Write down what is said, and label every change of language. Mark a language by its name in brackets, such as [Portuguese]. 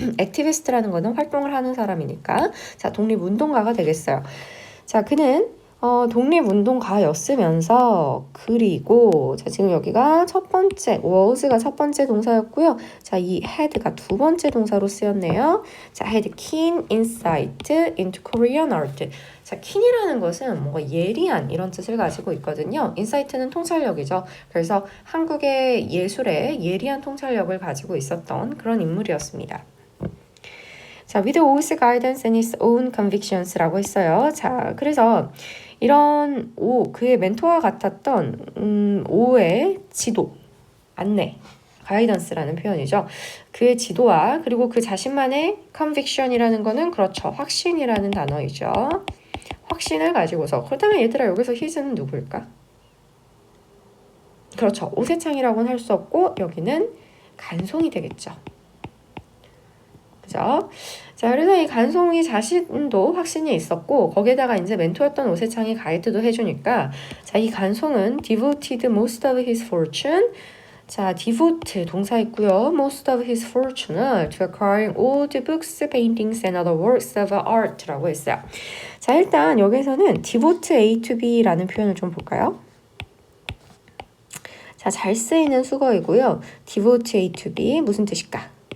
[Korean] activist라는 거는 활동을 하는 사람이니까, 자, 독립운동가가 되겠어요. 자, 그는 독립운동가였으면서, 그리고 자, 지금 여기가 첫 번째 was가 첫 번째 동사였고요. 자, 이 had가 두 번째 동사로 쓰였네요. [English] 자, had keen insight into Korean art. [Korean] 자, keen이라는 것은 뭔가 예리한 이런 뜻을 가지고 있거든요. insight는 통찰력이죠. 그래서 한국의 예술에 예리한 통찰력을 가지고 있었던 그런 인물이었습니다. [English] 자, with O's guidance and his own convictions라고 했어요. [Korean] 자, 그래서 이런 그의 멘토와 같았던 O의 지도, 안내, 가이던스라는 표현이죠. 그의 지도와 그리고 그 자신만의 conviction이라는 거는 그렇죠. 확신이라는 단어이죠. 확신을 가지고서. 그렇다면 얘들아 여기서 his는 누구일까? 그렇죠. 오세창이라고는 할 수 없고 여기는 간송이 되겠죠. 그죠? 자, 그래서 이 간송이 자신도 확신이 있었고 거기에다가 이제 멘토였던 오세창이 가이드도 해주니까, 자, 이 간송은 [English] devoted most of his fortune, [Korean] 자, devote 동사 있고요. [English] most of his fortune을 to acquiring old books, paintings and other works of art라고 했어요. [Korean] 자, 일단 여기서는 [English] devote A to B [Korean] 라는 표현을 좀 볼까요? 자, 잘 쓰이는 수거이고요. [English] devote A to B [Korean] 무슨 뜻일까?